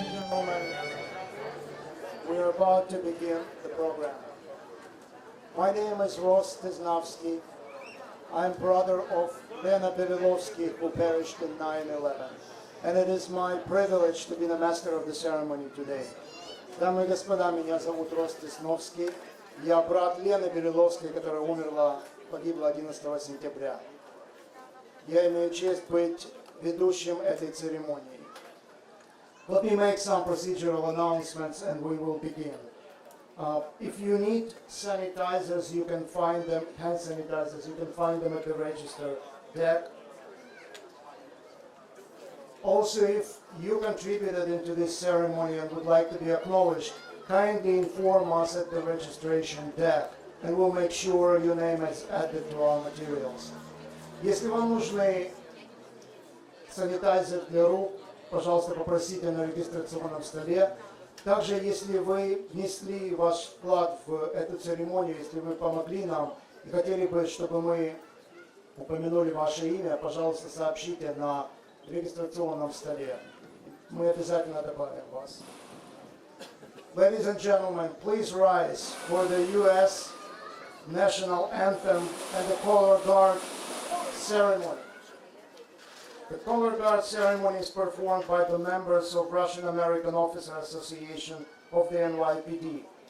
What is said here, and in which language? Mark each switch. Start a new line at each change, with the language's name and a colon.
English: gentlemen, we are about to begin the program. My name is Ross Tisnavsky. I'm brother of Lena Berilovsky, who perished in 9/11. And it is my privilege to be the master of the ceremony today.
Russian: Дамы и господа, меня зовут Рос Тисновский. Я брат Лены Бериловской, которая погибла 11 сентября. Я имею честь быть ведущим этой церемонии.
English: Let me make some procedural announcements and we will begin. If you need sanitizers, you can find them, hand sanitizers, you can find them at the register deck. Also, if you contributed into this ceremony and would like to be acknowledged, kindly inform us at the registration deck, and we'll make sure your name is added to our materials.
Russian: Если вам нужны санитайзер для рук, пожалуйста, попросите на регистрационном столе. Также, если вы внесли ваш вклад в эту церемонию, если вы помогли нам и хотели бы, чтобы мы упомянули ваше имя, пожалуйста, сообщите на регистрационном столе. Мы обязательно добавим вас.
English: Ladies and gentlemen, please rise for the U.S. National Anthem and the Color Guard ceremony. The Color Guard ceremony is performed by the members of Russian American Officer Association of the NYPD.